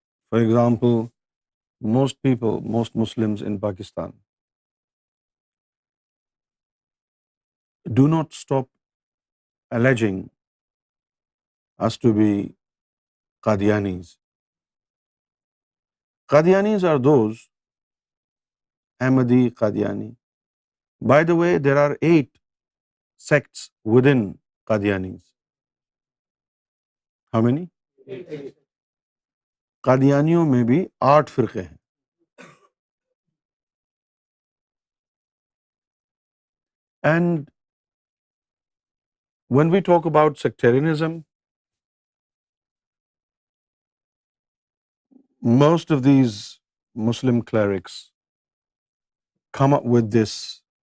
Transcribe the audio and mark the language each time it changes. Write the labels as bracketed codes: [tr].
[en] For example, most Muslims in Pakistan do not stop alleging us to be Qadianis. Qadianis are those, Ahmadi, Qadiani. By the way, there are 8 sects within Qadianis. How many? [hi] Qadianiyon में भी 8 फिरके हैं. [en] And when we talk about sectarianism, most of these Muslim clerics come up with this